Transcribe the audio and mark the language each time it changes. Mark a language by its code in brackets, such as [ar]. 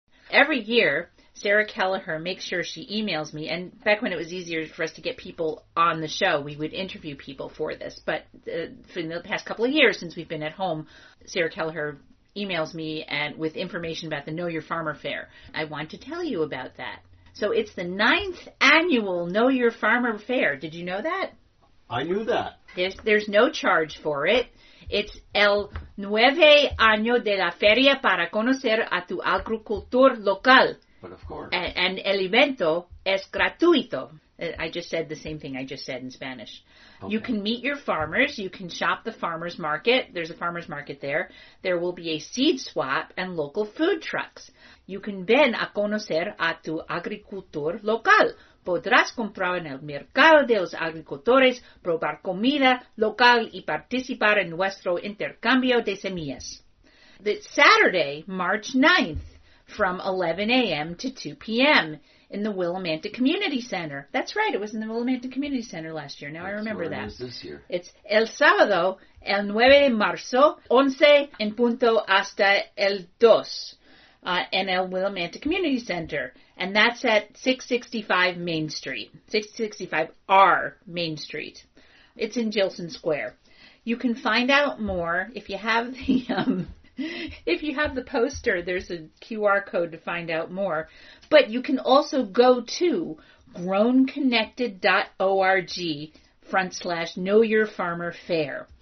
[en] Every year, Sarah Kelleher makes sure she emails me, and back when it was easier for us to get people on the show, we would interview people for this. But for the past couple of years, since we've been at home, Sarah Kelleher emails me and with information about the Know Your Farmer Fair. I want to tell you about that. So it's the 9th annual Know Your Farmer Fair. Did you know that? I knew that. There's no charge for it. It's [es] el 9 año de la feria para conocer a tu agricultor local. [en] But of course. And [es] el evento es gratuito. [en] I just said the same thing I just said in Spanish. Okay. You can meet your farmers. You can shop the farmers market. There's a farmers market there. There will be a seed swap and local food trucks. You can [es] ven a conocer a tu agricultor local. Podrás comprar en el mercado de los agricultores, probar comida local y participar en nuestro intercambio de semillas. [en] It's Saturday, March 9th, from 11 a.m. to 2 p.m. in the Willimantic Community Center. That's right, it was in the Willimantic Community Center last year. Now I remember that. It is this year. It's [es] el sábado, el 9 de marzo, 11 en punto hasta el 2. [en] In el Willimantic Community Center. And that's at 665 Main Street. 665R Main Street. It's in Gilson Square. You can find out more if you have the poster. There's a QR code to find out more. But you can also go to grownconnected.org/Know Your Farmer Fair.